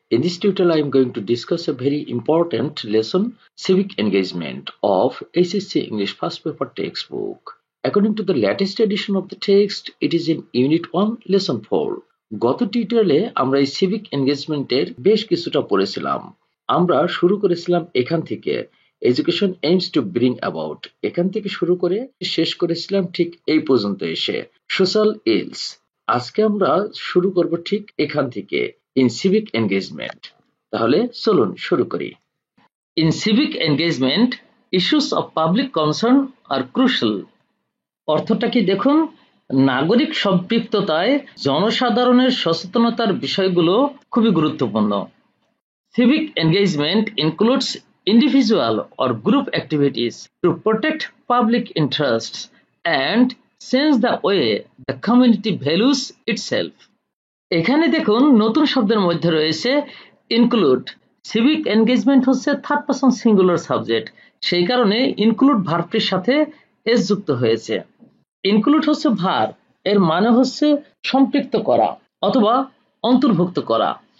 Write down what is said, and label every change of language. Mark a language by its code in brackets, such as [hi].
[en] In this tutorial, I am going to discuss a very important lesson, civic engagement of SSC English First Paper textbook. According to the latest edition of the text, it is in Unit 1, Lesson 4. [bn] গত টিউটোরিয়ালে আমরা এই civic এনগেজমেন্টের বেশ কিছুটা পড়েছিলাম। আমরা শুরু করেছিলাম এখান থেকে [en] education aims to bring about, [bn] এখান থেকে শুরু করে শেষ করেছিলাম ঠিক এই পর্যন্ত এসে [en] Social ills. [bn] আজকে আমরা শুরু করব ঠিক এখান থেকে [en] In civic engagement. [bn] তাহলে চলুন শুরু করি। [en] In civic engagement issues of public concern are crucial. [bn] অর্থটা কি দেখুন, নাগরিক সম্পৃক্ততায় জনসাধারণের সচেতনতার বিষয়গুলো খুবই গুরুত্বপূর্ণ। [en] Civic engagement includes individual or group activities to protect public interests and change the way the community values itself. [bn] এখানে দেখুন নতুন শব্দের মধ্যে রয়েছে ইনক্লুড। সিভিক এনগেজমেন্ট হচ্ছে থার্ড পারসন সিঙ্গুলার সাবজেক্ট, সেই কারণে ইনক্লুড ভার্বটির সাথে এস যুক্ত হয়েছে। ইনক্লুড হচ্ছে ভার্ব, এর মানে হচ্ছে সম্পৃক্ত করা অথবা অন্তর্ভুক্ত করা।